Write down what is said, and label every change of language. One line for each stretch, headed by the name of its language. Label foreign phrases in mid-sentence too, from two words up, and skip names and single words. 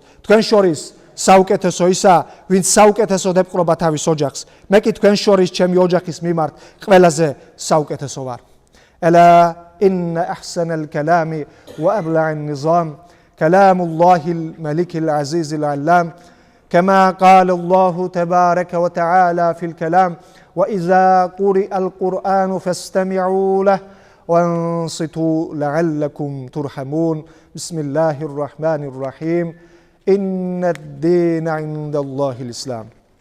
Georgian: თქვენ შორის საუკეთესო ისა, ვინც საუკეთესოდ ეპყრობა თავის ოჯახს. მე კი თქვენ შორის ჩემი ოჯახის მიმართ ყველაზე საუკეთესო ვარ.
Arabic: ألا إن أحسن الكلام وأبلغ نظام كلام الله الملك العزيز العلام كما قال الله تبارك وتعالى في الكلام وإذا قرئ القرآن فاستمعوا له وانصتوا لعلكم ترحمون بسم الله الرحمن الرحيم إن الدين عند الله الإسلام